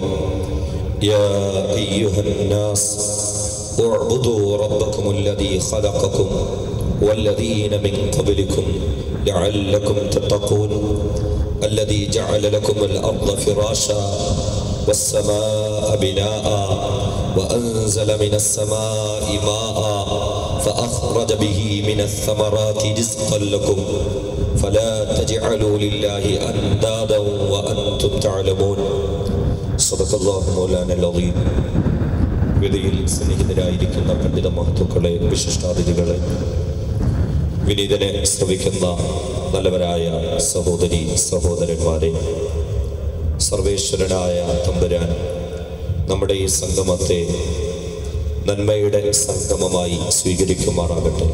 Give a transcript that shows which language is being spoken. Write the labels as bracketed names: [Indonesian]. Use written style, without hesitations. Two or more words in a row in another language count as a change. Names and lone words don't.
[Arabic] يا أيها الناس اعبدوا ربكم الذي خلقكم والذين من قبلكم لعلكم تتقون الذي جعل لكم الأرض فراشا والسماء بناء وأنزل من السماء ماء فأخرج به من الثمرات رزقا لكم فلا تجعلوا لله أندادا وأنتم تعلمون. صدق الله مولانا العظيم. [Malayalam] വേദിയിൽ സന്നിഹിതരായിരിക്കുന്ന പണ്ഡിത മഹത്തുക്കളെ, വിശിഷ്ടാതിഥികളെ, വിനീതനെ ശ്രവിക്കുന്ന നല്ലവരായ സഹോദരി സഹോദരന്മാരെ, സർവേശ്വരനായ തമ്പുരാൻ നമ്മുടെ ഈ സംഗമത്തെ നന്മയുടെ സംഗമമായി സ്വീകരിക്കുമാറാകട്ടെ.